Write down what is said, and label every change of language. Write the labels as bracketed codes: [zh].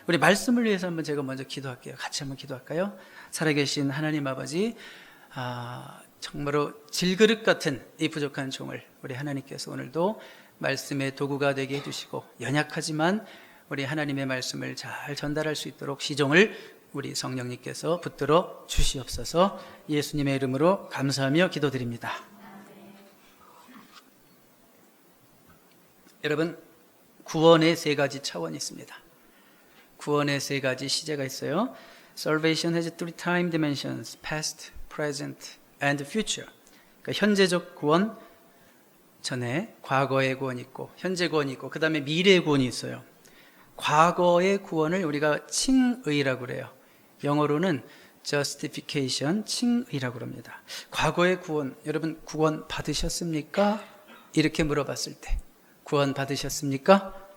[ko] 우리 말씀을 위해서 한번 제가 먼저 기도할게요. 같이 한번 기도할까요? 살아계신 하나님 아버지, 정말로 질그릇 같은 이 부족한 종을 우리 하나님께서 오늘도 말씀의 도구가 되게 해주시고, 연약하지만 우리 하나님의 말씀을 잘 전달할 수 있도록 시종을 우리 성령님께서 붙들어 주시옵소서. 예수님의 이름으로 감사하며 기도드립니다. 여러분, 구원의 세 가지 차원이 있습니다. 구원의 세 가지 시제가 있어요. [en] Salvation has three time dimensions: past, present, and future. [ko] 그러니까 현재적 구원 전에 과거의 구원이 있고, 현재 구원이 있고, 그 다음에 미래의 구원이 있어요. 과거의 구원을 우리가 칭의라고 그래요. 영어로는 justification, 칭의라고 합니다. 과거의 구원, 여러분 구원 받으셨습니까? 이렇게 물어봤을 때 구원 받으셨습니까?